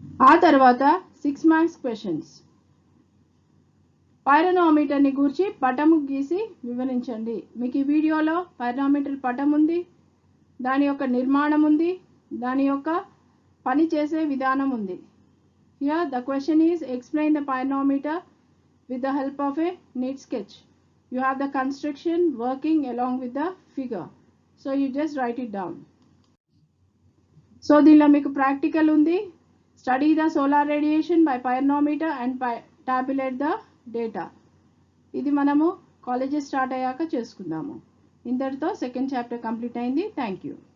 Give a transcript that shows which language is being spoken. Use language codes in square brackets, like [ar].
[te] ఆ తర్వాత 6 marks questions. పైరనోమీటర్ని గురించి పటము గీసి వివరించండి. మీకు ఈ వీడియోలో పైరనోమీటర్ పటం ఉంది, దాని యొక్క నిర్మాణం ఉంది, దాని యొక్క పని చేసే విధానం ఉంది. [en] Here the question is explain the pyranometer with the help of a neat sketch. You have the construction working along with the figure, so you just write it down. So [te] దీనిలో మీకు ప్రాక్టికల్ ఉంది. [en] Study the solar radiation by pyranometer and tabulate the data. [te] ఇది మనము colleges start అయ్యాక చేసుకుందాము. ఇంతటితో second chapter complete అయింది. Thank you.